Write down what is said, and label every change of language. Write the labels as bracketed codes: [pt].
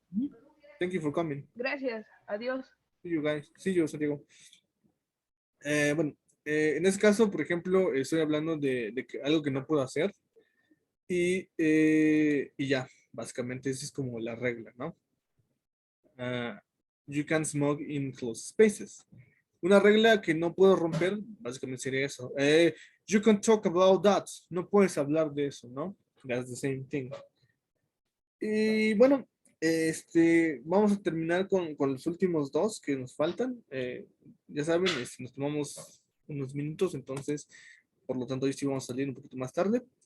[en] Mhm. Thank you for coming. [es] Gracias. Adiós. [en] See you guys. See you, Santiago. [es] Bueno, en este caso, por ejemplo, estoy hablando de que algo que no puedo hacer y ya, básicamente esa es como la regla, ¿no? [en] Ah, you can smoke in closed spaces. [es] Una regla que no puedo romper, básicamente sería eso. [en] You can talk about that. [es] No puedes hablar de eso, ¿no? [en] That's the same thing. [es] Y bueno, vamos a terminar con los últimos dos que nos faltan. Ya saben, nos tomamos unos minutos, entonces, por lo tanto, hoy sí vamos a salir un poquito más tarde.